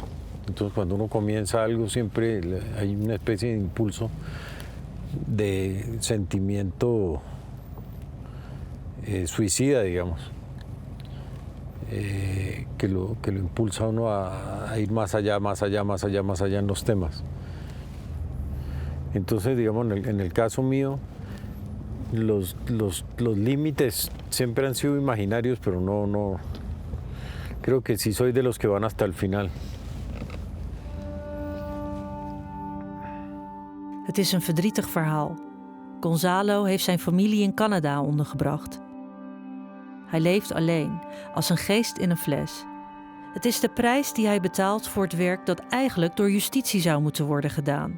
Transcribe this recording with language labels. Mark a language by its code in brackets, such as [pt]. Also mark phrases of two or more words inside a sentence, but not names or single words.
[es] Entonces cuando uno comienza algo siempre hay una especie de impulso de sentimiento suicida, digamos, que lo impulsa a uno a ir más allá, más allá, más allá, más allá en los temas. Entonces, digamos, en el caso mío, los límites siempre han sido imaginarios, pero no, creo que sí soy de los que van hasta el final. [nl] Het is een verdrietig verhaal. Gonzalo heeft zijn familie in Canada ondergebracht. Hij leeft alleen, als een geest in een fles. Het is de prijs die hij betaalt voor het werk dat eigenlijk door justitie zou moeten worden gedaan.